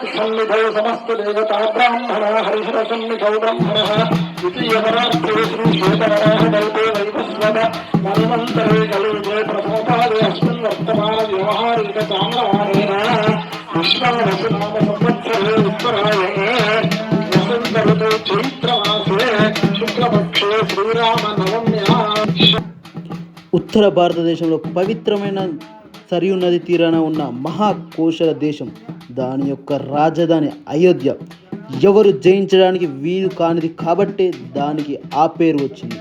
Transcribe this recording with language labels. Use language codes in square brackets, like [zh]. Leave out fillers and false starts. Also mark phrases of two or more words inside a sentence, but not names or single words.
[sa] सन्निधौ समस्त देवता ब्राह्मणः हरिहर सन्निधौ ब्रह्मणः द्वितीयपरार्थे श्रीश्वेतवराह कल्पे वैवस्वत मन्वन्तरे कलियुगे प्रथमपादे अस्मिन् वर्तमान व्यवहारिक चान्द्रमानेन विश्वावसु नाम संवत्सरे उत्तरायणे वसन्त ऋतौ चैत्रमासे శుక్లపక్షే శ్రీరామనవమ్యా. [te] ఉత్తర భారతదేశంలో పవిత్రమైన సరియు నది తీరాన ఉన్న మహాకోశల దేశం, దాని యొక్క రాజధాని అయోధ్య. ఎవరు జయించడానికి వీలు కానిది కాబట్టే దానికి ఆ పేరు వచ్చింది.